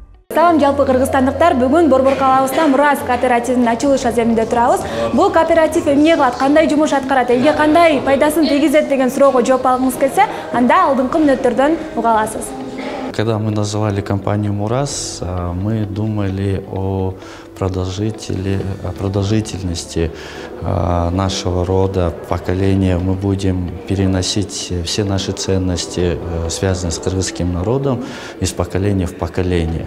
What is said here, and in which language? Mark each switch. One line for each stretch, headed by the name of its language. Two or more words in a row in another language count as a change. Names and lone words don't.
Kyrgyz: Салам жалпы кыргызстандыктар, бүгүн Борбор калабызда Мурас кооперативинин ачылыш аземинде турабыз. Бул кооператив эмне кылат, кандай жумуш аткарат, элге кандай пайдасын тийгизет деген суроого жооп алгыңыз келсе, анда алдыңкы мүнөттөрдөн уга аласыз.
Russian: Когда мы называли компанию «Мурас», мы думали о продолжительности нашего рода, поколения. Мы будем переносить все наши ценности, связанные с кыргызским народом, из поколения в поколение.